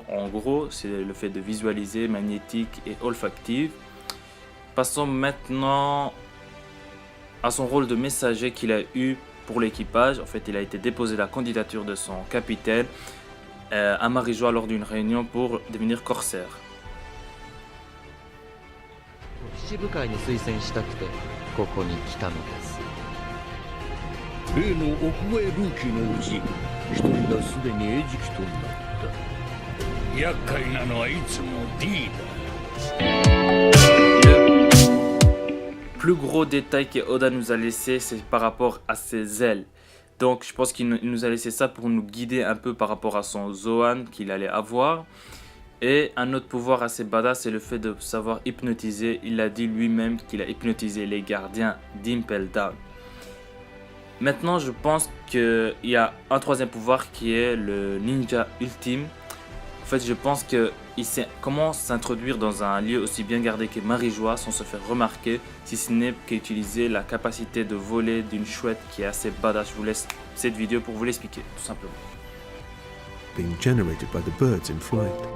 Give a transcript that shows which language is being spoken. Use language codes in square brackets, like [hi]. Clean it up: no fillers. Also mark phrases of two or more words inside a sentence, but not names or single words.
[fr] En gros, c'est le fait de visualiser, magnétique et olfactive. Passons maintenant à son rôle de messager qu'il a eu pour l'équipage. En fait, il a été déposé la candidature de son capitaine à Marijois lors d'une réunion pour devenir corsaire. [ja] 騎士部会に推薦したくてここに来たのです。例の屋外ルーキーのうち一人がすでに餌食となった。厄介なのはいつも D [fr] だ。Le plus gros détail que Oda nous a laissé, c'est par rapport à ses ailes. Donc je pense qu'il nous a laissé ça pour nous guider un peu par rapport à son Zoan qu'il allait avoir. Et un autre pouvoir assez badass, c'est le fait de savoir hypnotiser. Il a dit lui-même qu'il a hypnotisé les gardiens d'Impel Down. Maintenant, je pense qu'il y a un troisième pouvoir qui est le ninja ultime. En fait, je pense qu'il sait comment s'introduire dans un lieu aussi bien gardé que Marijois sans se faire remarquer, si ce n'est qu'utiliser la capacité de voler d'une chouette qui est assez badass. Je vous laisse cette vidéo pour vous l'expliquer, tout simplement. [en] Being generated by the birds in flight.